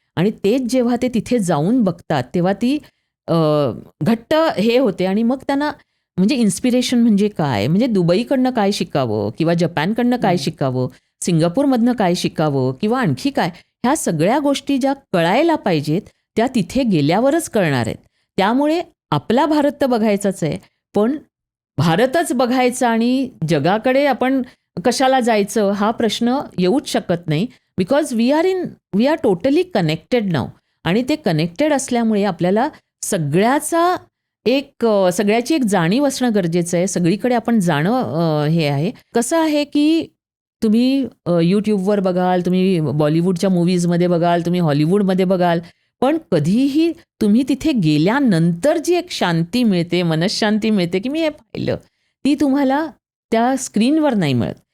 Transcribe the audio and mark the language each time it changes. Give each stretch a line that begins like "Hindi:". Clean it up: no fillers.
Marathi: आणि तेच जेव्हा ते तिथे जाऊन बघतात तेव्हा ती घट्ट हे होते आणि मग त्यांना म्हणजे इन्स्पिरेशन म्हणजे काय, म्हणजे दुबईकडनं काय शिकावं किंवा जपानकडनं काय शिकावं, सिंगापूरमधनं काय शिकावं किंवा आणखी काय, ह्या सगळ्या गोष्टी ज्या कळायला पाहिजेत त्या तिथे गेल्यावरच कळणार आहेत. त्यामुळे आपला भारत तर बघायचाच आहे, पण भारतच बघायचा आणि जगाकडे आपण कशाला जायचं हा प्रश्न येऊच शकत नाही.
English: Because we are totally connected now.
Marathi: आणि ते कनेक्टेड असल्यामुळे आपल्याला सगळ्याची एक जाणीव असणं गरजेचं आहे. सगळीकडे आपण जाणं हे आहे. कसं आहे की तुम्ही यूट्यूबवर बघाल, तुम्ही बॉलिवूडच्या मूव्हीजमध्ये बघाल, तुम्ही हॉलिवूडमध्ये बघाल, पण कधीही तुम्ही तिथे गेल्यानंतर जी एक शांती मिळते, मनःशांती मिळते की मी हे पाहिलं, ती तुम्हाला त्या स्क्रीनवर नाही मिळत.